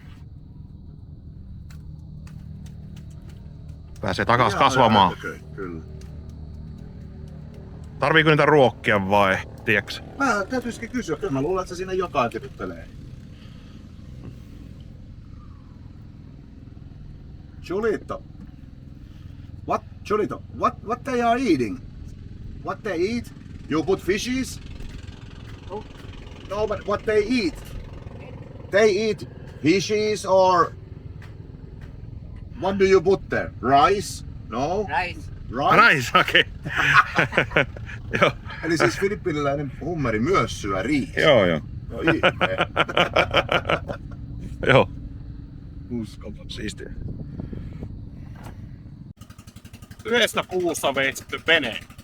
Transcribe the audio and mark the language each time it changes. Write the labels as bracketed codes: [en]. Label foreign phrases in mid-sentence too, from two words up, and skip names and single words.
[fi] Pääsee takas kasvamaan. Kyllä. Tarviiko niitä ruokkia vai, tiiäks? Mä täytyisikin kysyä, kyllä mä luulen, että se siinä jotain tiputelee. Julito. [en] What they are eating? What they eat? You put fishes? No, but what they eat? They eat fishes or what do you put there? Rice? No. Rice. Right. [fi] okei. Joo. Eli siis filippiniläinen hummeri myös syö riisiä. Joo. No ihme. Joo. Uskomaton. Siistiä. Yhdestä puusta veitsitty vene.